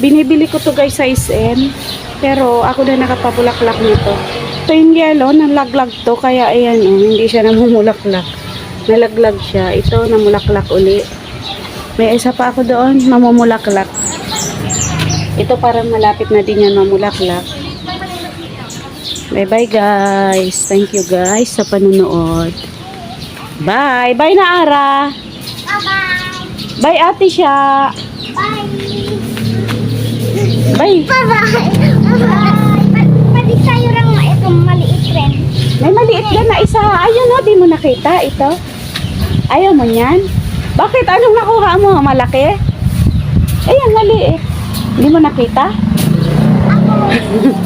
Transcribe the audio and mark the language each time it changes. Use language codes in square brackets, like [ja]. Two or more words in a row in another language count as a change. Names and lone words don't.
[tl] Binibili ko to guys sa SM. Pero ako na nakapabulaklak nito. Ito yung yellow, nalaglag to. Kaya ayan, oh, hindi siya namumulaklak. Nalaglag siya. Ito, namulaklak uli. May isa pa ako doon, mamumulaklak. Ito parang malapit na din yan mamulaklak. [en] Bye-bye guys. Thank you guys [tl] sa panunood. [en] Bye. Bye na Ara. Bye-bye. Bye ate siya. Bye. Bye. Bye-bye. [tl] Pwede tayo lang itong maliit rin. May maliit ka na isa. Ayun o, di mo nakita ito. Ayaw mo yan? Bakit? Anong nakuha mo? Malaki? Ayan, maliit. Hindi mo nakita?